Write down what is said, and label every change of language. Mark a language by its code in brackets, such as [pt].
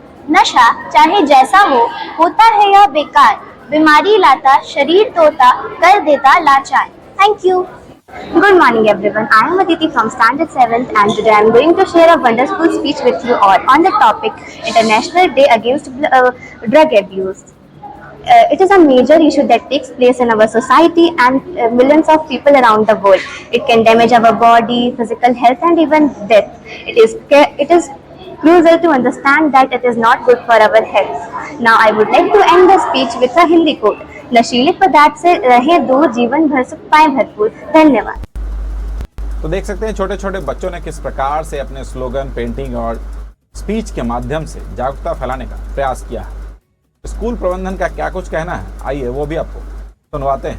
[hi] नशा चाहे जैसा हो, होता है यह बेकार। बीमारी लाता, शरीर तोड़ता, कर देता लाचार। [en] Thank you. Good morning everyone. I am Aditi from Standard 7th and today I am going to share a wonderful speech with you all on the topic International Day Against Drug Abuse. It is a major issue that takes place in our society and millions of people around the world. It can damage our body, physical health and even death. It is crucial to understand that it is not good for our health. Now I would like to end the speech with a Hindi quote. [hi] नशीले पदार्थ से रहे दूर, जीवन भर सुख पाए भरपूर। धन्यवाद। तो देख सकते हैं छोटे छोटे बच्चों ने किस प्रकार से अपने स्लोगन, पेंटिंग और स्पीच के माध्यम से जागरूकता फैलाने का प्रयास किया है। स्कूल प्रबंधन का क्या कुछ कहना है, आइए वो भी आपको सुनवाते हैं।